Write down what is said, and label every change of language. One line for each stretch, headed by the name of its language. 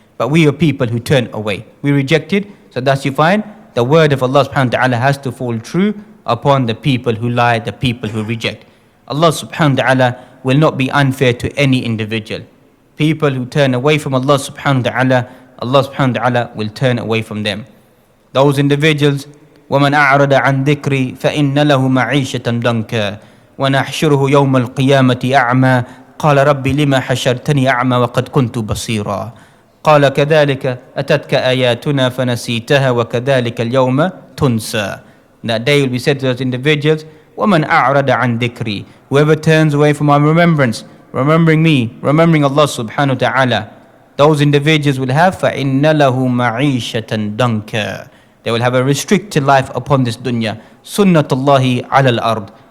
English: But we are people who turned away. We rejected. So thus you find the word of Allah subhanahu wa ta'ala has to fall true upon the people who lie, the people who reject. Allah subhanahu wa ta'ala will not be unfair to any individual. People who turn away from Allah subhanahu wa ta'ala, Allah subhanahu wa ta'ala will turn away from them. Those individuals,
Arabic: وَمَنْ أَعْرَضَ عَنْ ذِكْرِي فَإِنَّ لَهُ مَعِيشَةً ضَنْكًا وَنَحْشُرُهُ يَوْمَ الْقِيَامَةِ أَعْمَى قَالَ رَبِّ لِمَا حَشَرْتَنِي أَعْمَى وَقَدْ كُنْتُ بَصِيرًا قَالَ كَذَلِكَ أَتَتْكَ آيَاتُنَا فَنَسِيتَهَا وَكَذَلِكَ الْيَوْمَ تُنْسَى.
English: That day will be said to those individuals,
Arabic: وَمَنْ أَعْرَضَ عَنْ ذِكْرِي.
English: Whoever turns away from our remembrance, remembering me, remembering Allah subhanahu wa ta'ala, those individuals will have
Arabic: فَإِنَّ لَهُ مَعِيشَةً ضَنْكًا.
English: They will have a restricted life upon this dunya.
Arabic: Sunnatullahi ala al-ard.